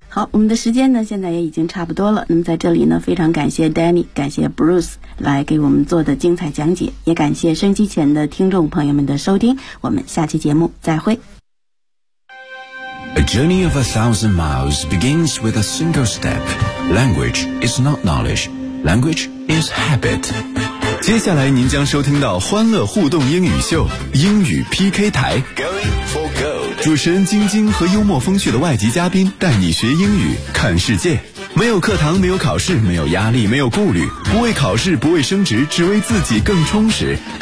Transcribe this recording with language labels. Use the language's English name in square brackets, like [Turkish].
[Chinese] 好，我们的时间呢现在也已经差不多了，那么在这里呢非常感谢 Danny， 感谢 Bruce 来给我们做的精彩讲解，也感谢收音机前的听众朋友们的收听，我们下期节目再会。 [English] A journey of 1,000 miles begins with a single step. Language is not knowledge. Language is habit. [Chinese] 接下来您将收听到欢乐互动英语秀英语 PK 台 Going for goal主持人晶晶和幽默风趣的外籍嘉宾带你学英语看世界，没有课堂，没有考试，没有压力，没有顾虑，不为考试，不为升职，只为自己更充实。